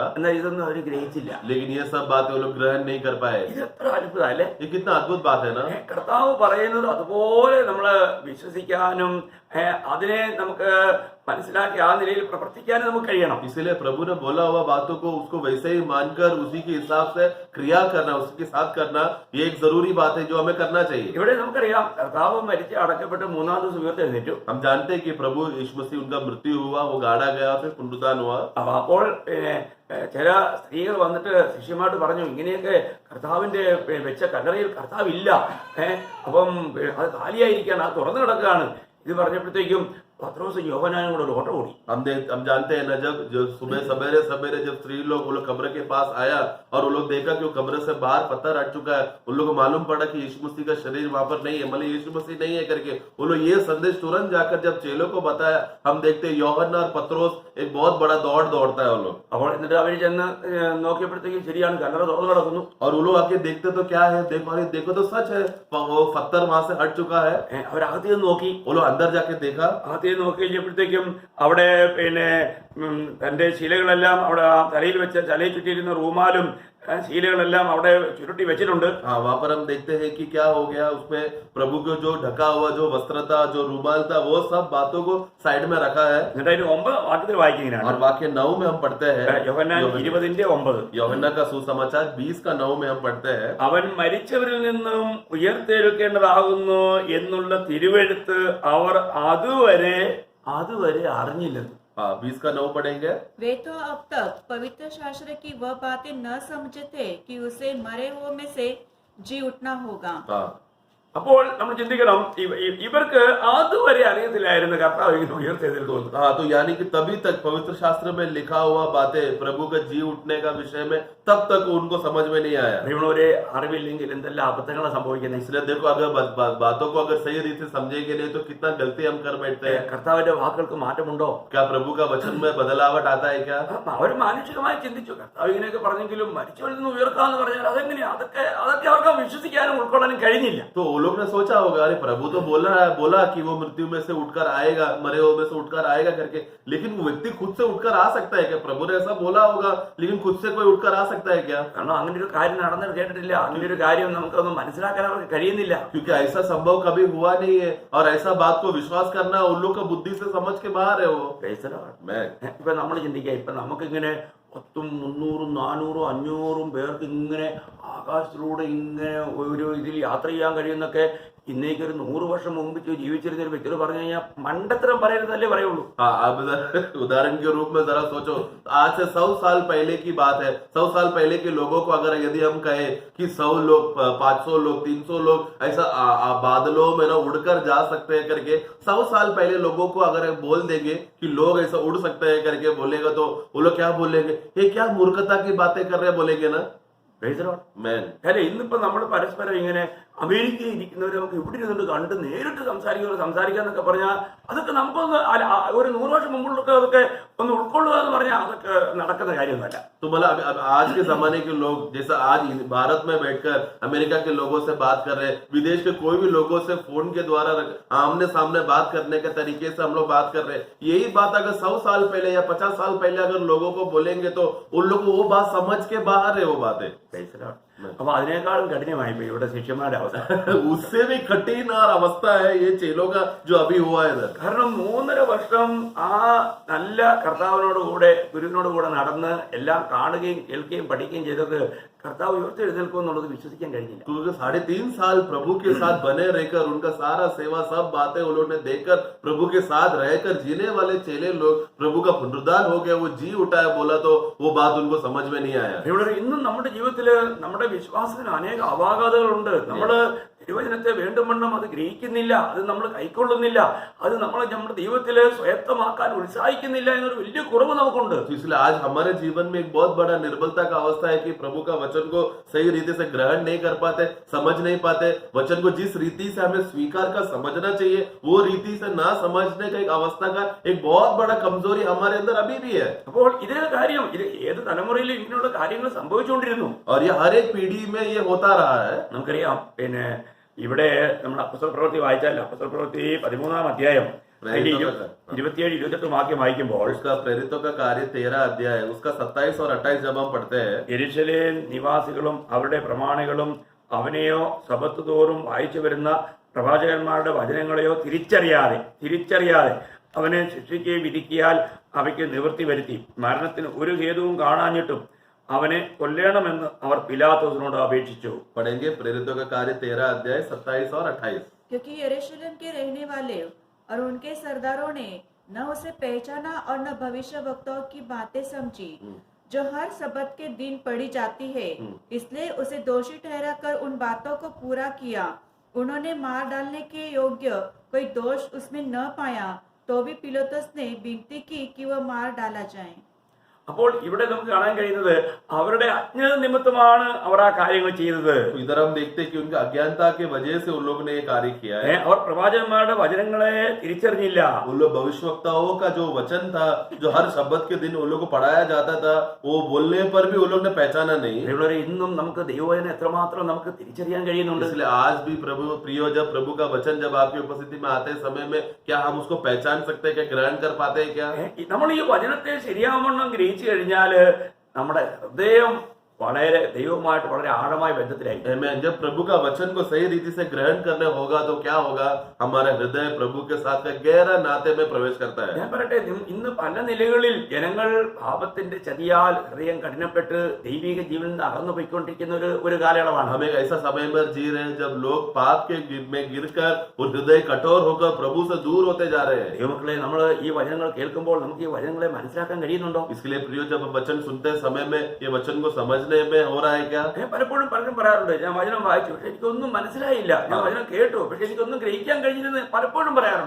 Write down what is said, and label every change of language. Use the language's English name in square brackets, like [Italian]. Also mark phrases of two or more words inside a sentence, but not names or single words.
[Malayalam] എന്നാൽ ഇതൊന്നും അവർ ഗ്രഹിച്ചില്ല. [Hindi] लेकिन ये सब बातें वो लोग ग्रहण नहीं कर पाए. [Malayalam] ഇത് എത്ര അത്ഭുതം അല്ലേ? [Hindi] ये कितना अद्भुत बात है ना. [Malayalam] കർത്താവ് പറയുന്നത് അതുപോലെ നമ്മൾ വിശ്വസിക്കാനും അതിനെ നമുക്ക് മനസ്സിലാക്കി ആ നിലയിൽ പ്രവർത്തിക്കാനും നമുക്ക് കഴിയണം. [Hindi] इसीलिए प्रभु ने बोला हुआ बातों को उसको वैसे ही मानकर उसी के हिसाब से क्रिया करना, उसके साथ करना, ये एक जरूरी बात है जो हमें करना चाहिए. [Malayalam] ഇവിടെ നമുക്കറിയാം കർത്താവ് മരിച്ച് അടക്കപ്പെട്ട് മൂന്നാം ദിവസം ഉയർത്തെഴുന്നേറ്റു. [Hindi] हम जानते हैं कि प्रभु यीशु मसीह उनका मृत्यु हुआ, वो गाड़ा गया, फिर पुनरुत्थान हुआ. [Malayalam] അപ്പോൾ ചില സ്ത്രീകൾ വന്നിട്ട് ശിഷ്യന്മാരോട് പറഞ്ഞു, ഇങ്ങനെയൊക്കെ കർത്താവിന്റെ വെച്ച കല്ലറയിൽ കർത്താവില്ല, അപ്പം അത് കാലിയായിരിക്കുകയാണ്, അത് തുറന്നു കിടക്കുകയാണ്. ഇത് പറഞ്ഞപ്പോഴത്തേക്കും പത്രോസും യോഹന്നാനും കൂടെ ഒരു ഓട്ടം ഓടി. [Hindi] हम जानते हैं ना, जब सुबह सवेरे सवेरे जब स्त्री लोग वो लोग कब्र के पास आया और वो लोग देखा कि वो कब्र से बाहर पत्थर हट चुका है, उन लोगों को मालूम पड़ा कि यीशु मसीह का शरीर वहां पर नहीं है, मतलब यीशु मसीह नहीं है करके वो लोग ये संदेश तुरंत जाकर जब चेलों को बताया, हम देखते हैं യോഹന്നാൻ और पत्रोस एक बहुत बड़ा दौड़ता है वो लोग. [Malayalam] അപ്പോൾ എന്നിട്ട് അവർ ചെന്ന് നോക്കിയപ്പോഴത്തേക്കും ശരിയാണ്, കല്ലറ തുറന്നു കിടക്കുന്നു. [Hindi] और वो लोग आके देखते तो क्या है, देखो तो सच है, वो पत्थर वहां से हट चुका है. [Malayalam] അവരകത്ത് ചെന്ന് നോക്കി. [Hindi] वो लोग अंदर जाके देखा. [Malayalam] അകത്ത് ചെന്ന് നോക്കി കഴിഞ്ഞപ്പോഴത്തേക്കും അവിടെ തന്റെ ശീലകളെല്ലാം അവിടെ തലയിൽ വെച്ച തലയിൽ ചുറ്റിയിരുന്ന റൂമാലും ശീലകളെല്ലാം അവിടെ ചുരുട്ടി വെച്ചിട്ടുണ്ട്. [Hindi] हाँ, वहाँ पर हम देखते हैं कि क्या हो गया, उसमें प्रभु को जो ढका हुआ जो वस्त्र था, जो रूमाल था, वो सब बातों को साइड में रखा है. [Malayalam] എന്നിട്ട് അതിന് 9 വാക്യത്തിൽ വായിക്കുന്നതാണ്. [Hindi] और वाक्य 9 में हम पढ़ते हैं, [Malayalam] യോഹന്നാൻ 20:9. [Hindi] യോഹന്നാൻ का सुसमाचार 20 का 9 में हम पढ़ते हैं. [Malayalam] അവൻ മരിച്ചവരിൽ നിന്നും ഉയർത്തെഴുക്കേണ്ടതാകുന്നു എന്നുള്ള തിരുവെഴുത്ത് അവർ അതുവരെ അറിഞ്ഞില്ലെന്ന്. [Hindi] हाँ, 20 का 9 पढ़ेंगे. वे तो अब तक पवित्र शास्त्र की वह बातें न समझते कि उसे मरे हुए में से जी उठना होगा. हाँ, [Malayalam] അപ്പോൾ നമ്മൾ ചിന്തിക്കണം, ഇവർക്ക് അതുവരെ അറിയത്തില്ലായിരുന്നു കർത്താവ് ഇങ്ങനെ ഉയർത്തെഴുന്നേൽക്കുമെന്ന്. [Hindi] हाँ, तो यानी कि तभी तक पवित्र शास्त्र में लिखा हुआ बातें प्रभु के जी उठने का विषय में तब तक उनको समझ में नहीं आया. [Malayalam] അറിയണവരെ അറിവില്ലെങ്കിൽ എന്തെല്ലാം അബദ്ധങ്ങളാണ് സംഭവിക്കുന്നത്. [Hindi] इसलिए देखो, अगर बातों को अगर सही रीति से समझेंगे नहीं तो कितना गलती हम कर बैठते हैं. [Malayalam] കർത്താവിന്റെ വാക്കുകൾക്ക് മാറ്റമുണ്ടോ? [Hindi] क्या प्रभु का वचन में बदलावट आता है क्या? [Malayalam] അവർ മാനുഷികമായി ചിന്തിച്ചു, കർത്താവ് ഇങ്ങനെയൊക്കെ പറഞ്ഞെങ്കിലും മരിച്ചവരിൽ നിന്ന് ഉയർക്കാന്ന് പറഞ്ഞാൽ അതെങ്ങനെയാ, അതൊക്കെ അവർക്ക് വിശ്വസിക്കാനും ഉൾക്കൊള്ളാനും കഴിഞ്ഞില്ല. [Hindi] तो वो लोग ने सोचा होगा, अरे प्रभु तो बोला कि वो मृत्यु में से उठकर आएगा, मरे हुए में से उठकर आएगा करके, लेकिन वो व्यक्ति खुद से उठकर आ सकता है क्या? प्रभु ने ऐसा बोला होगा, लेकिन खुद से कोई उठकर आ सकता है क्या? [Malayalam] കാരണം അങ്ങനെ ഒരു കാര്യം നടന്നത് കേട്ടിട്ടില്ല, അങ്ങനെ ഒരു കാര്യം നമുക്കൊന്നും മനസ്സിലാക്കാൻ അവർക്ക് കഴിയുന്നില്ല. [Hindi] क्योंकि ऐसा संभव कभी हुआ नहीं है और ऐसा बात को विश्वास करना उन लोग का बुद्धि से समझ के बाहर है वो. [Malayalam] ഇപ്പൊ നമ്മൾ ചിന്തിക്കുക, ഇപ്പൊ നമുക്കിങ്ങനെ 10, 300, 400, 500 പേർക്ക് ഇങ്ങനെ ആകാശത്തിലൂടെ ഇങ്ങനെ ഒരു ഇതിൽ യാത്ര ചെയ്യാൻ കഴിയുന്നൊക്കെ ഇന്നേക്ക് ഒരു 100 വർഷം മുമ്പ് ജീവിച്ചിരുന്ന ഒരു വ്യക്തിയോട് പറഞ്ഞു കഴിഞ്ഞാൽ മണ്ടത്തരം പറയരുതല്ലേ പറയുള്ളൂ. [Hindi] उदाहरण के रूप में जरा सोचो, आज से 100 साल पहले की बात है. 100 साल पहले के लोगों को अगर यदि हम कहे कि 100 लोग, 500 लोग, 300 लोग ऐसा बादलों में ना उड़कर जा सकते हैं करके, 100 साल पहले लोगों को अगर बोल देंगे कि लोग ऐसा उड़ सकते हैं करके बोलेगा तो वो लोग क्या बोलेंगे? ये क्या मूर्खता की बातें कर रहे हैं बोलेंगे ना. [Malayalam] അല്ലെ, ഇന്നിപ്പോ നമ്മൾ പരസ്പരം ഇങ്ങനെ അമേരിക്കയിൽ ഇരിക്കുന്നവരെ നമുക്ക് ഇവിടെ ഇരുന്നിട്ട് കണ്ട് നേരിട്ട് സംസാരിക്കാന്നൊക്കെ പറഞ്ഞാൽ അതൊക്കെ നമുക്കൊന്ന് ഒരു 100 വർഷം മുമ്പുള്ളൊക്കെ അതൊക്കെ ഒന്ന് ഉൾക്കൊള്ളുക എന്ന് പറഞ്ഞാൽ അതൊക്കെ നടക്കുന്ന കാര്യമൊന്നുമല്ല. [Hindi] तो मतलब आज के जमाने के लोग जैसा आज भारत में बैठकर अमेरिका के लोगों से बात कर रहे हैं, विदेश के कोई भी लोगों से फोन के द्वारा आमने सामने बात करने के तरीके से हम लोग बात कर रहे हैं, यही बात अगर 100 साल पहले या 50 साल पहले अगर लोगों को बोलेंगे तो उन लोग को वो बात समझ के बाहर है वो बातें. [Malayalam] അപ്പൊ അതിനേക്കാളും കഠിനമായി പോയി ഇവിടെ ശിഷ്യന്മാരുടെ അവസ്ഥ. [Hindi] उससे भी कठिन और अवस्था है ये चेलों का जो अभी हुआ है. [Malayalam] കാരണം 3.5 വർഷം ആ നല്ല കർത്താവിനോട് കൂടെ ഗുരുവിനോട് കൂടെ നടന്ന് എല്ലാം കാണുകയും കേൾക്കുകയും പഠിക്കുകയും ചെയ്തത് കർത്താവ് ഉയർത്തെഴുന്നേൽക്കും എന്നുള്ളത് വിശ്വസിക്കാൻ കഴിഞ്ഞില്ല. [Hindi] क्योंकि 3.5 साल प्रभु के साथ बने रहकर उनका सारा सेवा सब बातें उन्होंने देखकर प्रभु के साथ रहकर जीने वाले चेले लोग प्रभु का पुनरुद्धार हो गया, वो जी उठा है बोला तो वो बात उनको समझ में नहीं आया. [Malayalam] ഇവിടെ ഇന്നും നമ്മുടെ ജീവിതത്തില് നമ്മുടെ വിശ്വാസത്തിന് അനേക അപാകതകളുണ്ട്. നമ്മള് തിരുവചനത്തെ വേണ്ടുവണ്ണം അത് ഗ്രഹിക്കുന്നില്ല, അത് നമ്മൾ കൈക്കൊള്ളുന്നില്ല, അത് നമ്മൾ നമ്മുടെ ജീവിതത്തില് സ്വയത്തമാക്കാൻ ഉത്സാഹിക്കുന്നില്ല എന്നൊരു വലിയ കുറവ് നമുക്കുണ്ട്. [Hindi] इसलिए आज हमारे जीवन में एक बहुत बड़ा निर्बलता का अवस्था है कि प्रभु का वचन को सही रीति से ग्रहण नहीं कर पाते, समझ नहीं पाते. वचन को जिस रीति से हमें स्वीकार कर समझना चाहिए वो रीति से ना समझने का एक अवस्था का एक बहुत बड़ा कमजोरी हमारे अंदर अभी भी है. [Malayalam] അപ്പോൾ ഇതേ കാര്യം ഇത് ഏത് തലമുറയിലും ഇങ്ങനെയുള്ള കാര്യങ്ങൾ സംഭവിച്ചുകൊണ്ടിരുന്നു. [Hindi] और ये हर एक पीढ़ी में ये होता रहा है. [Malayalam] നമുക്കറിയാം, പിന്നെ ഇവിടെ നമ്മൾ അപ്പോസ്തല പ്രവൃത്തി വായിച്ചാൽ അപ്പോസ്തല പ്രവൃത്തി 13-ാം അധ്യായം അതിന്റെ [Hindi] प्रेरितों का [Malayalam] 27-28 വാക്യം വായിക്കുമ്പോൾ [Hindi] उसका प्रेरितों का कार्य 13 अध्याय उसका 27 और 28 जब हम पढ़ते हैं [Malayalam] യെരൂശലേം നിവാസികളും അവരുടെ പ്രമാണികളും അവനെയോ സബത്ത് തോറും വായിച്ചു വരുന്ന പ്രവാചകന്മാരുടെ വചനങ്ങളെയോ തിരിച്ചറിയാതെ അവനെ ശിക്ഷിക്കുകയും വിധിക്കിയാൽ അവയ്ക്ക് നിവൃത്തി വരുത്തി മരണത്തിന് ഒരു ഹേതുവും കാണാഞ്ഞിട്ടും അവനെ കൊല്ലണമെന്ന് അവർ പിലാത്തോസിനോട് അപേക്ഷിച്ചു. [Hindi] पढ़ेंगे प्रेरितों का कार्य 13 अध्याय 27 और 28। क्योंकि यरूशलेम के रहने वाले और उनके सरदारों ने न उसे पहचाना और न भविष्य वक्ताओं की बातें समझी जो हर सबत के दिन पढ़ी जाती है, इसलिए उसे दोषी ठहराकर उन बातों को पूरा किया। उन्होंने मार डालने के योग्य कोई दोष उसमें न पाया, तो भी पिलातुस ने विनती की कि वह मार डाला जाए। [Malayalam] അപ്പോൾ ഇവിടെ നമുക്ക് കാണാൻ കഴിയുന്നത് അവരുടെ അജ്ഞത നിമിത്തമാണ് അവർ ആ കാര്യങ്ങൾ ചെയ്തത്. [Hindi] तो इधर हम देखते हैं कि उनका अज्ञानता के वजह से उन लोगों ने ये कार्य किया है। [Malayalam] അവർ പ്രവാചകന്മാരുടെ വചനങ്ങളെ തിരിച്ചറിഞ്ഞില്ല. [Hindi] उन लोग भविष्यवक्ताओं का जो वचन था जो हर शब्द के दिन उन लोगों को पढ़ाया जाता था वो बोलने पर भी उन लोग ने पहचाना नहीं। [Malayalam] പ്രിയമുള്ളവരെ, ഇന്നും നമുക്ക് ദൈവവചനം എത്രമാത്രം നമുക്ക് തിരിച്ചറിയാൻ കഴിയുന്നുണ്ട്. [Hindi] इसलिए आज भी प्रभु प्रियो जब प्रभु का वचन जब आपकी उपस्थिति में आते समय में क्या हम उसको पहचान सकते हैं, क्या ग्रहण कर पाते हैं क्या? [Malayalam] നമ്മൾ ഈ വചനത്തെ ശരിയാവണ്ണം ഗ്രഹിച്ചു കഴിഞ്ഞാല് നമ്മുടെ ഹൃദയം വളരെ ദൈവവുമായിട്ട് വളരെ ആഴമായ ബന്ധത്തിലായി. Amen। [Hindi] जब प्रभु का वचन को सही रीति से ग्रहण करने होगा तो क्या होगा, हमारा हृदय प्रभु के साथ का गहरा नाते में प्रवेश करता है। [Malayalam] ഞാൻ പറയട്ടെ, ഇന്ന് പല നിലകളിൽ ജനങ്ങൾ പാപത്തിന്റെ ചതിയാൽ ഹൃദയം കഠിനപ്പെട്ട് ദൈവിക ജീവനിൽ നിന്ന് അകന്നു പോയിക്കൊണ്ടിരിക്കുന്ന ഒരു കാലയളവാണ്. [Hindi] हम एक ऐसा समय में जी रहे हैं जब लोग पाप के में गिरकर और हृदय कठोर होकर प्रभु से दूर होते जा रहे हैं। [Malayalam] ദൈവമക്കളെ, നമ്മൾ ഈ വചനങ്ങൾ കേൾക്കുമ്പോൾ നമുക്ക് ഈ വചനങ്ങളെ മനസ്സിലാക്കാൻ കഴിയുന്നുണ്ടോ? [Hindi] इसके लिए प्रियो जब हम वचन सुनते समय में ये वचन को समझने में हो रहा है क्या? [Malayalam] പലപ്പോഴും പലരും പറയാറുണ്ട്, ഞാൻ വചനം വായിച്ചു പക്ഷെ എനിക്കൊന്നും മനസ്സിലായില്ല, ഞാൻ വചനം കേട്ടു പക്ഷെ എനിക്കൊന്നും ഗ്രഹിക്കാൻ കഴിഞ്ഞില്ലെന്ന് പലപ്പോഴും പറയാറുണ്ട്.